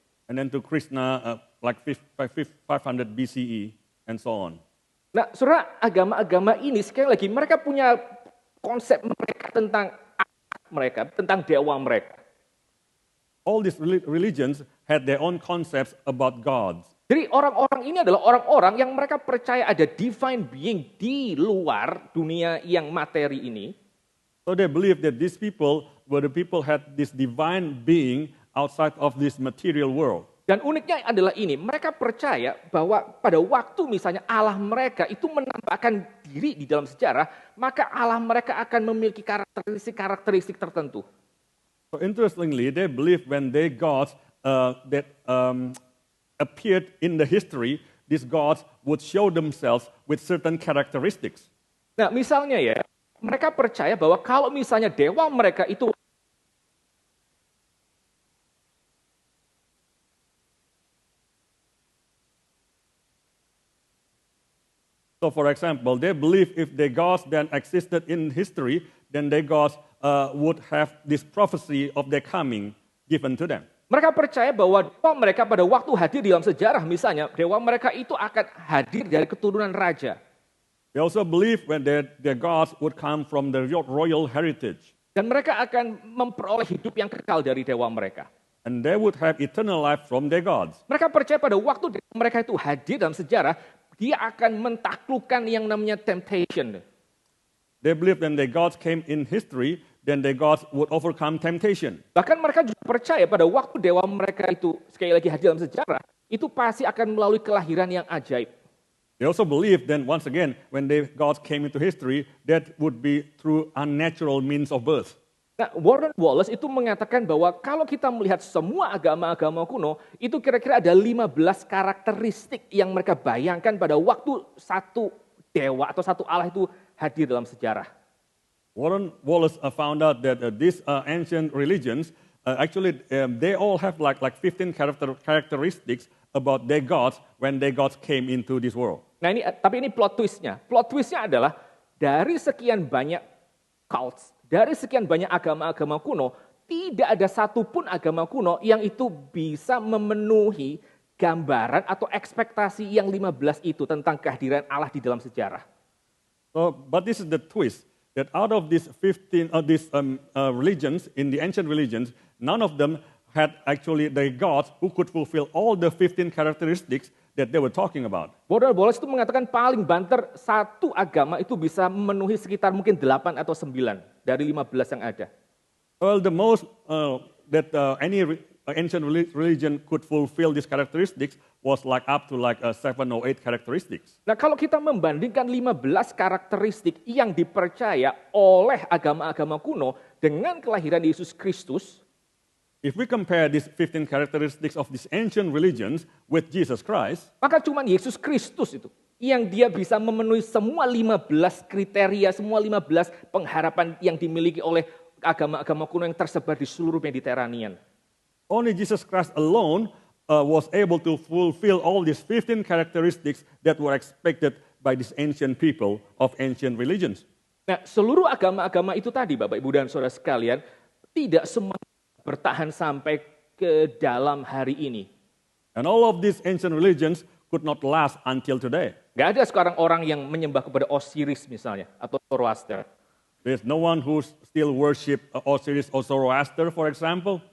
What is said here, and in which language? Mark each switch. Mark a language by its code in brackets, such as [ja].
[en] And then to Krishna like 500 BCE and so on. [id] Nah, saudara, agama-agama ini sekali lagi mereka punya konsep mereka tentang mereka, tentang dewa mereka. [en] All these religions had their own concepts about gods. [id] Jadi orang-orang ini adalah orang-orang yang mereka percaya ada divine being di luar dunia yang materi ini. [en] So they believe that these people were the people had this divine being outside of this material world. [id] Dan uniknya adalah ini, mereka percaya bahwa pada waktu misalnya Allah mereka itu menampakkan diri di dalam sejarah, maka Allah mereka akan memiliki karakteristik tertentu. [en] So interestingly, they believe when their gods that appeared in the history, these gods would show themselves with certain characteristics. [id] Nah, misalnya ya, mereka percaya bahwa kalau misalnya dewa mereka itu [en] So for example, they believe if their gods then existed in history, then their gods would have this prophecy of their coming given to them. [id] mereka percaya bahwa dewa mereka pada waktu hadir di dalam sejarah misalnya, dewa mereka itu akan hadir dari keturunan raja. [en] They also believe when their gods would come from the royal heritage. [id] Dan mereka akan memperoleh hidup yang kekal dari dewa mereka. [en] And they would have eternal life from their gods. [id] Mereka percaya pada waktu mereka itu hadir dalam sejarah, dia akan mentaklukkan yang namanya temptation. [en] They believe when their gods came in history, then their gods would overcome temptation. [id] Bahkan mereka juga percaya pada waktu dewa mereka itu sekali lagi hadir dalam sejarah, itu pasti akan melalui kelahiran yang ajaib. [en] They also believe then once again when their gods came into history, that would be through unnatural means of birth. [id] Nah, Warren Wallace itu mengatakan bahwa kalau kita melihat semua agama-agama kuno, itu kira-kira ada 15 karakteristik yang mereka bayangkan pada waktu satu dewa atau satu Allah itu hadir dalam sejarah. [en] Warren Wallace found out that these ancient religions they all have like 15 characteristics about their gods when their gods came into this world. [id] Nah tapi ini plot twistnya. Plot twistnya adalah dari sekian banyak cults, dari sekian banyak agama-agama kuno, tidak ada satupun agama kuno yang itu bisa memenuhi gambaran atau ekspektasi yang 15 itu tentang kehadiran Allah di dalam sejarah. [en] So, but this is the twist, that out of these 15 religions, in the ancient religions, none of them had actually the gods who could fulfill all the 15 characteristics that they were talking about. [id] Border Wallace itu mengatakan paling banter satu agama itu bisa memenuhi sekitar mungkin 8 atau 9 dari 15 yang ada. [en] Well, the most that any ancient religion could fulfill these characteristics was like up to like 7 or 8 characteristics. [id] Nah kalau kita membandingkan 15 karakteristik yang dipercaya oleh agama-agama kuno dengan kelahiran Yesus Kristus, [en] if we compare these 15 characteristics of these ancient religions with Jesus Christ, [id] maka cuma Yesus Kristus itu yang dia bisa memenuhi semua 15 kriteria, semua 15 pengharapan yang dimiliki oleh agama-agama kuno yang tersebar di seluruh Mediterranean. [en] Only Jesus Christ alone was able to fulfill all these 15 characteristics that were expected by these ancient people of ancient religions. [id] Nah, seluruh agama-agama itu tadi, Bapak, Ibu, dan Saudara sekalian, tidak semua bertahan sampai ke dalam hari ini. [en] And all of these ancient religions could not last until today. [id] Gak ada sekarang orang yang menyembah kepada Osiris misalnya, atau Zoroaster. [en] There's no one who still worship Osiris or Zoroaster, for example.